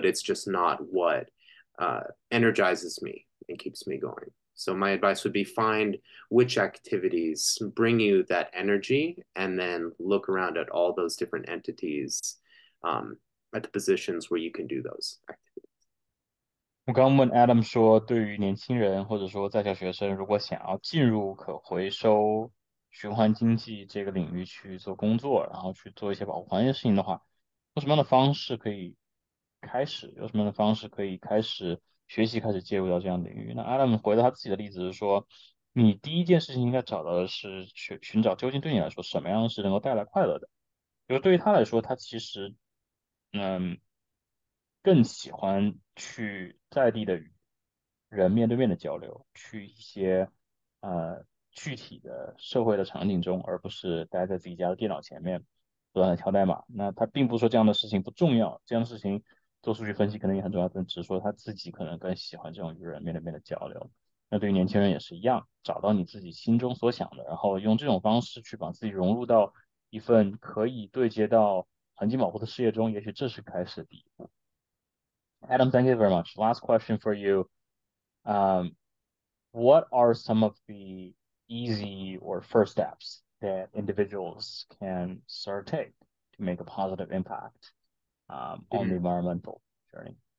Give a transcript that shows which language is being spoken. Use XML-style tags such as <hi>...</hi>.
<en>But it's just not what energizes me and keeps me going. So my advice would be find which activities bring you that energy and then look around at all those different entities at the positions where you can do those activities.</en> <zh>我刚刚问 Adam 说，对于年轻人或者说在校学生，如果想要进入可回收循环经济这个领域去做工作，然后去做一些保护环境的事情的话，有什么样的方式可以开始？有什么样的方式可以开始学习，开始介入到这样的领域？那 Adam 回到他自己的例子是说，你第一件事情应该找到的是寻找究竟对你来说什么样是能够带来快乐的。比如对于他来说，他其实嗯更喜欢去在地的与人面对面的交流，去一些具体的社会的场景中，而不是待在自己家的电脑前面不断的敲代码。那他并不是说这样的事情不重要，这样的事情做数据分析可能也很重要，但只是说他自己可能更喜欢这种与人面对面的交流。那对于年轻人也是一样，找到你自己心中所想的，然后用这种方式去把自己融入到一份可以对接到环境保护的事业中，也许这是开始的第一步。</zh> <en>Adam, thank you very much. Last question for you. Um, what are some of the easy or first steps that individuals can start to take to make a positive impact on the Mhm. environmental journey?</en>